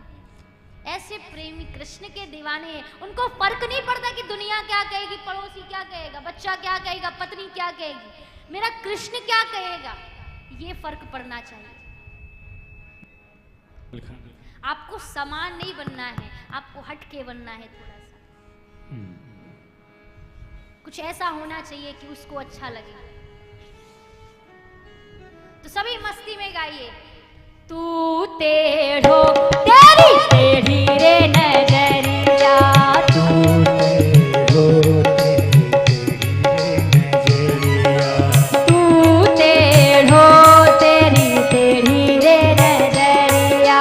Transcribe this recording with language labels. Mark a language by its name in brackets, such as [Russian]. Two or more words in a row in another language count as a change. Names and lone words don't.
[Hindi] ऐसे प्रेमी कृष्ण के दीवाने हैं, उनको फर्क नहीं पड़ता कि दुनिया क्या कहेगी, पड़ोसी क्या कहेगा, बच्चा क्या कहेगा, पत्नी क्या कहेगी, मेरा कृष्ण क्या कहेगा, ये फर्क पड़ना चाहिए। आपको समान नहीं बनना है, आपको हटके बनना है, थोड़ा सा कुछ ऐसा होना चाहिए कि उसको अच्छा लगे। तो सभी मस्ती में गाइए। [Braj] तू टेढ़ो तेरी टेढ़ी रे नजरिया, तू टेढ़ो तेरी टेढ़ी रे नजरिया,